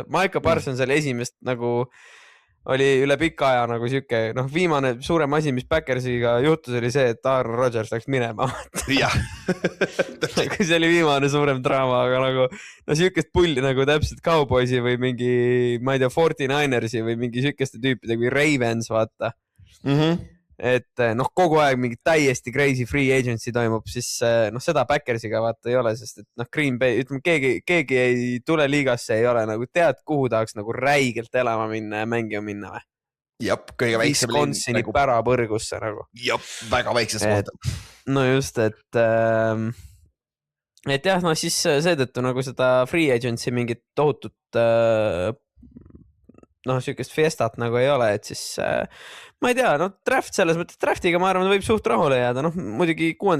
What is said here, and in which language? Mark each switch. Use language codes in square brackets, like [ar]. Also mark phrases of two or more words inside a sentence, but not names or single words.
[et] Micah Parsons oli esimest nagu, oli üle pika aja nagu süke, viimane suurem asi, mis Packersiga juhtus, oli see, et Aaron Rodgers läks minema. Jah. See oli viimane suurem draama, aga nagu, sükest pulli nagu täpselt Cowboysi või mingi, ma ei tea, 49ersi või mingi sükeste tüüpide kui Ravens, vaata. Et kogu aeg mingi täiesti [en] crazy free agency [et] toimub, siis seda Packersiga vaata ei ole, sest et Green Bay, ütleme, keegi ei tule liigasse, ei ole nagu tead, kuhu tahaks nagu räigelt elama minna ja mängima minna või? Jop, kõige väiksem linn. Wisconsini nagu... pärapõrgusse nagu. Jop, väga väikses kohta. No just, et jah, siis seetõttu nagu seda [en] free agency [et] mingit tohutut sükest fiestat nagu ei ole, et siis ma ei tea, draft selles mõttes, draftiga ma arvan, võib suht rahule jääda, muidugi 6.